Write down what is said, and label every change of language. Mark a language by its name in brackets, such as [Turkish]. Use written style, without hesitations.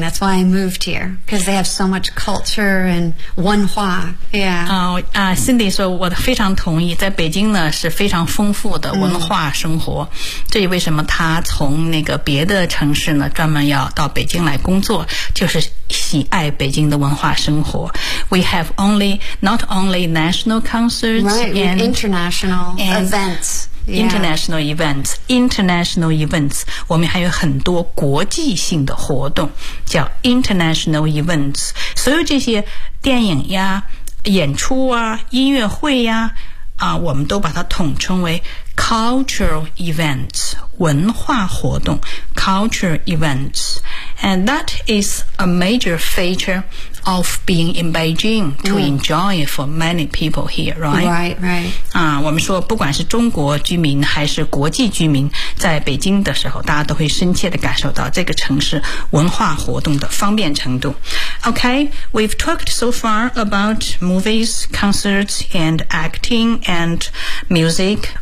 [English] That's why I moved here, because they have so much culture and 文化 Yeah. [Chinese] Cindy 说我非常同意，在北京呢是非常丰富的文化生活。这也为什么他从那个别的城市呢专门要到北京来工作，就是喜爱北京的文化生活。 [English] We have only, not only national concerts, right, and international and events. International events, international events. [Chinese] 我们还有很多国际性的活动叫 international events. 所有这些电影呀演出啊音乐会呀啊我们都把它统称为 cultural events, 文化活动 cultural events. [English] And that is a major feature of being in Beijing to enjoy for many people here, right? Right, right. [Chinese] 啊，我们说不管是中国居民还是国际居民，在北京的时候，大家都会深切地感受到这个城市文化活动的方便程度。 [English] Okay, we've talked so far about movies, concerts, and acting and music.